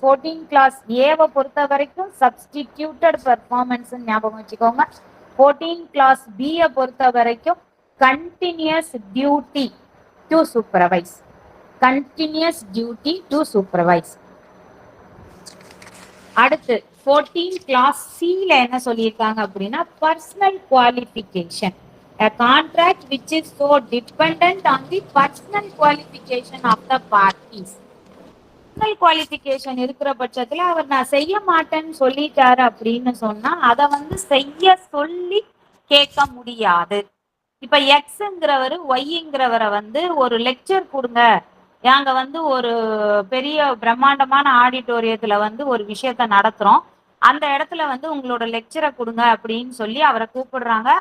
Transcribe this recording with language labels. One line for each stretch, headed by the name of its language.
Tamil: 14 class ஏவை பொறுத்த வரைக்கும் சப்ஸ்டிடியூட்டட் பெர்ஃபார்மன்ஸ் ஞாபகம் வச்சுக்கோங்க. 14 கிளாஸ் பியை பொறுத்த வரைக்கும்
English: Continuous duty to supervise, continuous duty to supervise.
Tamil: அடுத்து 14 class C ல என்ன சொல்லியிருக்காங்க அப்படின்னா,
English: personal qualification, a contract which is so dependent on the personal qualification of the parties.
Tamil: personal qualification இருக்கிற பட்சத்துல அவர் நான் செய்ய மாட்டேன்னு சொல்லிட்டாரு அப்படின்னு சொன்னா அதை வந்து செய்ய சொல்லி கேட்க முடியாது. இப்ப எக்ஸ்ங்கிறவர் ஒய்ங்கிறவரை வந்து ஒரு லெக்சர் கொடுங்க, நாங்க வந்து ஒரு பெரிய பிரம்மாண்டமான ஆடிட்டோரியத்துல வந்து ஒரு விஷயத்த நடத்துறோம், அந்த இடத்துல வந்து உங்களோட லெக்சரை கொடுங்க அப்படின்னு சொல்லி அவரை கூப்பிடுறாங்க.